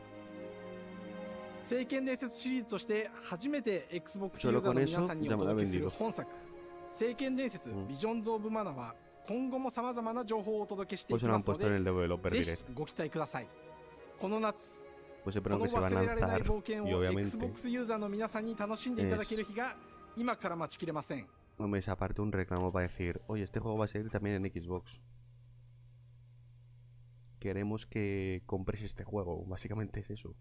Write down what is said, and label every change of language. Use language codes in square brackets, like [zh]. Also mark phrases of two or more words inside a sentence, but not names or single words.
[ja] 聖剣伝説シリーズとして初めて Xbox ユーザーの皆さんにお届けする本作、聖剣伝説ビジョンズ・オブ・マナは今後も様々な情報をお届けしていきますので、ぜひご期待ください。この夏 [es] pues esperando que se van a lanzar y obviamente no me aparte un reclamo para decir, oye, este juego va a salir también en Xbox. Queremos que compres este juego. Básicamente es eso.